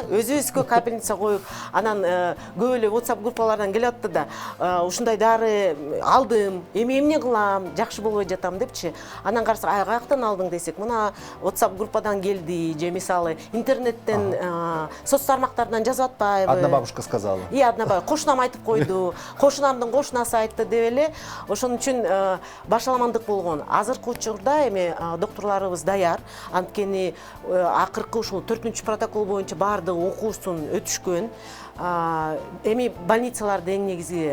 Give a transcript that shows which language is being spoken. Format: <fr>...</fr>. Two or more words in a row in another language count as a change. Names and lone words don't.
<ky>Өзүбүзгө капельница коюп, анан көп эле WhatsApp группалардан келип атты да. Ушундай дары алдым, эмне кылам, жакшы болбой жатам депчи. Анан карасак, каяктан алдың десек, мына WhatsApp группадан келди, же мисалы интернеттен, соц тармактардан жазып атпайбы.</ky> <ru>Одна бабушка сказала. Одна бабушка,</ru> <ky>кошунам айтып койду, кошунамдын кошунасы айтты деп эле. Ошон үчүн башаламандык болгон. Азыркы учурда эми докторлорубуз даяр. Анткени акыркы ушул 4-чү протокол боюнча баардыгы окуусун өтүшкөн. Эми больницаларды эң негизи</ky>